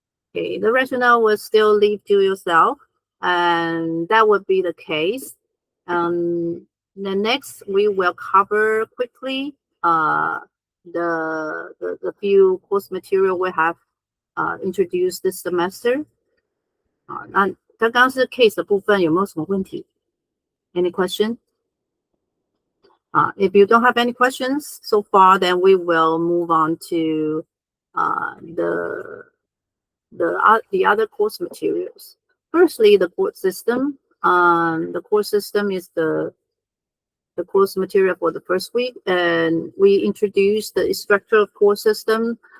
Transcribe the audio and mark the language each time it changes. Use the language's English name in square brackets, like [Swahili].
[English] Okay, the rationale will still leave to yourself, and that would be the case. Then next we will cover quickly the few course material we have introduced this semester. [Chinese] 那刚刚是 case 的部分，有没有什么问题？ [English] Any question? If you don't have any questions so far, then we will move on to the other course materials. Firstly, the court system. The court system is the course material for the first week, and we introduced the structure of court system.